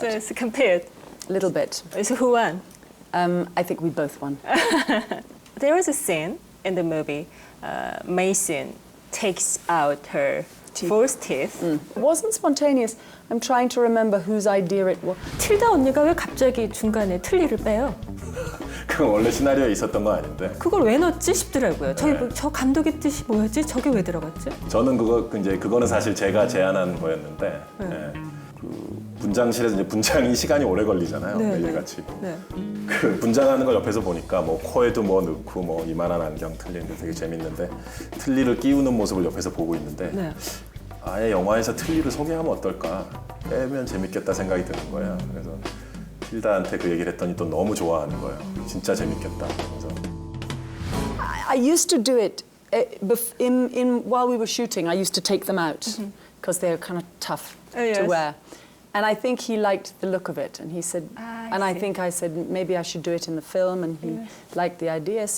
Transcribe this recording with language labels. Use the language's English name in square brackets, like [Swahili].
[English] So it's compared. A little bit. So who won? I think we both won. There was a scene in the movie. Mason takes out her false teeth. It wasn't spontaneous. I'm trying to remember whose idea it was. [Korean] 틸다 언니가 왜 갑자기 중간에 틀니를 빼요? 그건 원래 시나리오에 있었던 건 아닌데 그걸 왜 넣었지 싶더라고요. 저 감독의 뜻이 뭐였지? 저게 왜 들어갔지? 저는 그거는 사실 제가 제안한 거였는데 예, 그 분장실에서 이제 분장이 시간이 오래 걸리잖아요. 네, 매일같이. 네. 그 분장하는 걸 옆에서 보니까 뭐 코에도 뭐 넣고 뭐 이만한 안경 틀리는데 되게 재밌는데 틀니를 끼우는 모습을 옆에서 보고 있는데 네. 아예 영화에서 틀니를 소개하면 어떨까? 빼면 재밌겠다 생각이 드는 거예요. 그래서 틸다한테 그 얘기를 했더니 또 너무 좋아하는 거예요. 진짜 재밌겠다. 그래서 [English] I used to do it while we were shooting. I used to take them out because they're kind of tough yes. to wear. And I think he liked the look of it, and he said, I see. think I said maybe I should do it in the film, and he liked the idea.